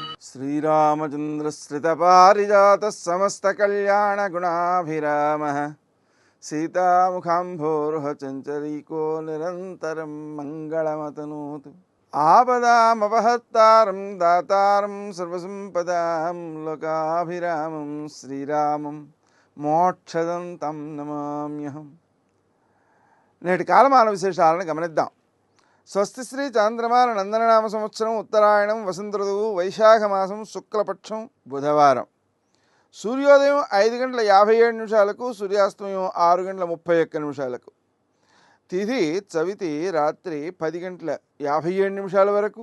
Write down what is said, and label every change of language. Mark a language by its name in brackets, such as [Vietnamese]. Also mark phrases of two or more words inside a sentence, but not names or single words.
[Sanskrit] श्रीरामचन्द्रश्रितपारिजातः समस्तकल्याणगुणाभिरामः सीतामुखाम्भोरुह चञ्चरीको निरन्तरं मङ्गलमतनोतु। आपदामपहर्तारं दातारं सर्वसम्पदां लोकाभिरामं श्रीरामं మోక్షదం తం నమామ్యహం. [Telugu] నేటి కాలమాన విశేషాలను గమనిద్దాం. స్వస్తి శ్రీ చాంద్రమాన నందననామ సంవత్సరం ఉత్తరాయణం వసంత ఋతువు వైశాఖ మాసం శుక్లపక్షం బుధవారం. సూర్యోదయం 5:57 సూర్యాస్తమయం 6:31 తిథి చవితి రాత్రి 10:57 వరకు.